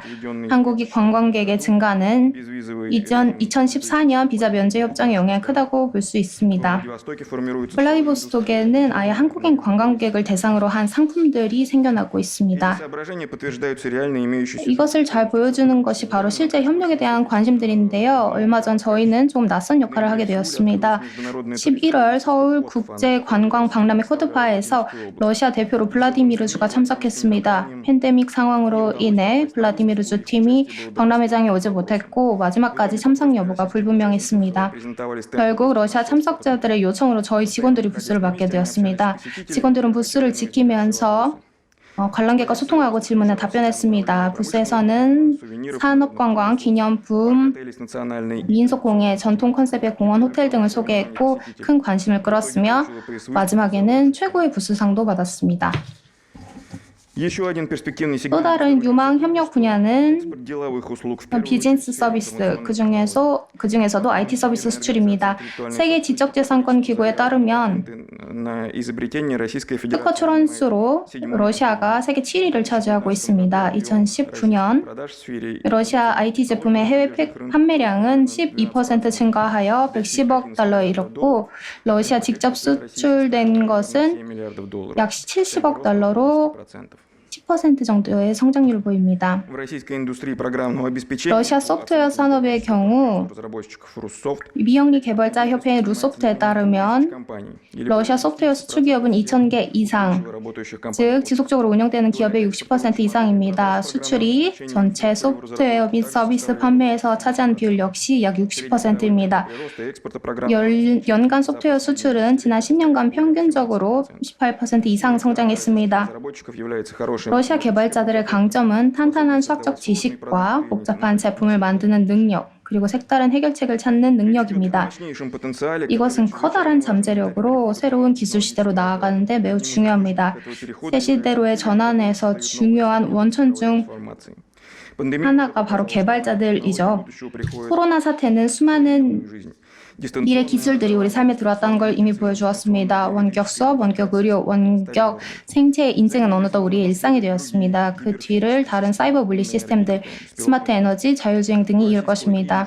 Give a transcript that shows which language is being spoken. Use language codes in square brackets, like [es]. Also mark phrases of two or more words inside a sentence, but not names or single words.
[ru] Введенный [ko] 한국이 관광객의 증가는 [ru] безвизовый [ko] 2014년 비자 면제 협정의 영향이 크다고 볼 수 있습니다. [ru] в Владивостоке формируется [ko] 블라디보스톡에는 아예 한국인 관광객을 대상으로 한 상품들이 생겨나고 [ru] Эти [ko] 있습니다. [ru] соображения подтверждаются реально имеющейся [ko] 이것을 잘 보여주는 것이 바로 실제 협력에 대한 관심들인데요. 얼마 전 저희는 좀 낯선 역할을 하게 되었습니다. 11월 서울 국제관광 박람회 코드파에서 러시아 대표로 블라디미르주가 참석했습니다. 팬데믹 상황으로 인해 블라디미르주 팀이 박람회장에 오지 못했고 마지막까지 참석 여부가 불분명했습니다. [ru] презентовались [ko] 결국 러시아 참석자들의 요청으로 저희 직원들이 부스를 맡게 되었습니다. 직원들은 부스를 지키면서 관람객과 소통하고 질문에 답변했습니다. 부스에서는 산업관광, 기념품, [ru] отелей национальной [ko] 민속공예, 전통 컨셉의 공원, 호텔 등을 소개했고 큰 관심을 끌었으며 마지막에는 최고의 부스상도 받았습니다. [ru] Еще один перспективный [ko] 또 [ru] сегмент [ko] 다른 유망 협력 분야는 [ru] деловых услуг. В первую [ko] 비즈니스 서비스, 그중에서도 IT 서비스 수출입니다. 세계 지적재산권 기구에 따르면 [ru] на изобретение Российской [ko] 특허 [ru] Федерации [ko] 출원수로 러시아가 세계 7위를 차지하고 있습니다. 2019년 [ru] продаж в сфере [ko] 러시아 IT 제품의 해외 판매량은 12% 증가하여 110억 달러에 이뤘고 러시아 직접 수출된 것은 [ru] 7 миллиардов долларов. [ko] 약 70억 달러로 10% 정도의 성장률을 보입니다. [ru] В российской индустрии программного обеспечения [ko] 러시아 소프트웨어 산업의 경우 [ru] разработчиков Russoft [ko] 미영리 개발자 협회 루소프트에 따르면 [ru] компаний или [ko] 러시아 소프트웨어 수출 기업은 2,000개 이상, [ru] работающих компаний. [ko] 즉 지속적으로 운영되는 기업의 60% 이상입니다. 수출이 전체 소프트웨어 및 서비스 판매에서 차지하는 비율 역시 약 60%입니다. [ru] Роста экспорта программ [ko] 연간 소프트웨어 수출은 지난 10년간 평균적으로 18% 이상 성장했습니다. [ru] разработчиков является хорошим [ko] 러시아 개발자들의 강점은 탄탄한 수학적 지식과 복잡한 제품을 만드는 능력, 그리고 색다른 해결책을 찾는 능력입니다. [ru] мощнейшим потенциале, [ko] 이것은 커다란 잠재력으로 새로운 기술 시대로 나아가는 데 매우 중요합니다. 새 시대로의 전환에서 중요한 원천 중 [ru] информации. Пандемия [ko] 하나가 바로 개발자들이죠. 코로나 사태는 수많은 [ru] жизнь. [ko] 미래 기술들이 우리 삶에 들어왔다는 걸 이미 보여주었습니다. 원격 수업, 원격 의료, 원격 생체 인증은 어느덧 우리의 일상이 되었습니다. 그 뒤를 다른 사이버 물리 시스템들, 스마트 에너지, 자율주행 등이 이을 것입니다.